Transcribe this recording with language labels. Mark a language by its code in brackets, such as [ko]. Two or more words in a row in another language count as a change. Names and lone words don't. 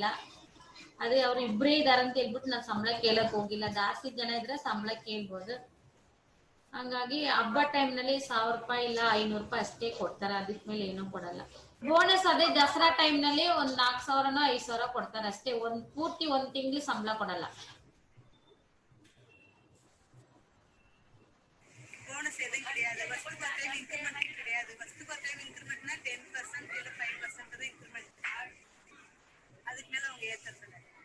[kn] ಅದೇ ಅವ್ರು ಇಬ್ಬರೇ ಇದಾರೆ ಅಂತ ಹೇಳ್ಬಿಟ್ಟು ನಾನು ಸಂಬಳ ಕೇಳಕ್ ಹೋಗಿಲ್ಲ. ಜಾಸ್ತಿ ಜನ ಇದ್ರೆ ಸಂಬಳ ಕೇಳ್ಬೋದು. ಹಂಗಾಗಿ ಹಬ್ಬ ಟೈಮ್ನಲ್ಲಿ 1000 ರೂಪಾಯಿ ಇಲ್ಲ 500 ರೂಪಾಯಿ ಅಷ್ಟೇ ಕೊಡ್ತಾರೆ. ಅದಕ್ಕೆ ಮೇಲೆ ಏನೂ ಕೊಡಲ್ಲ. ಬೋನಸ್ ಅದೇ ದಸರಾ ಟೈಮ್ನಲ್ಲಿ ಒಂದ್ 4000ನೋ 5000 ಕೊಡ್ತಾರೆ ಅಷ್ಟೇ. ಪೂರ್ತಿ ಒಂದ್ ತಿಂಗಳು ಸಂಬಳ ಕೊಡಲ್ಲ. [ta] போனஸ் எதுவும் கிடையாது. [en] first birthday increment [ta] கிடையாது. ஃபர்ஸ்ட் பர்த்டே இன்கிரிமெண்ட்னா 10% இல்ல 5% தான் இன்கிரிமெண்ட். அதுக்கு மேல அவங்க ஏத்துறது இல்ல.